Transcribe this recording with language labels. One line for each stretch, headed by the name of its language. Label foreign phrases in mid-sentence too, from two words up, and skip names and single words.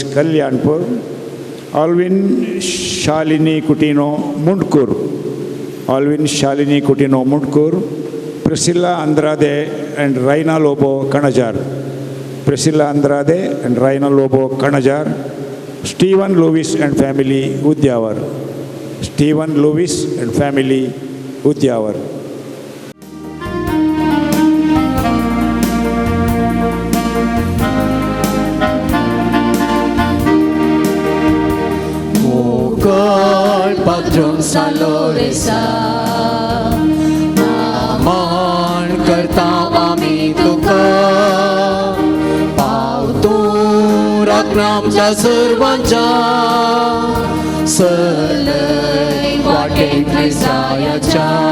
Konkani: कल्याणपुर ऑल्विन शालिनी कुटिनो मुंडकूर ऑल्विन शालिनी कुटिनो मुंडकूर प्रिसिल्ला अंद्रादे एंड राइना लोबो कणजार प्रिसिल्ला अंद्रादे एंड राइना लोबो कणजार स्टीवन लुवीस एंड फैमिली उद्यावर स्टीवन लुवीस एंड फैमिली उद्यावर Patron Saloresa Naman करता आम्ही तुका पावतो राखण आमच्या सर्वांच्या सलय वाटेन क्रिसायाच्या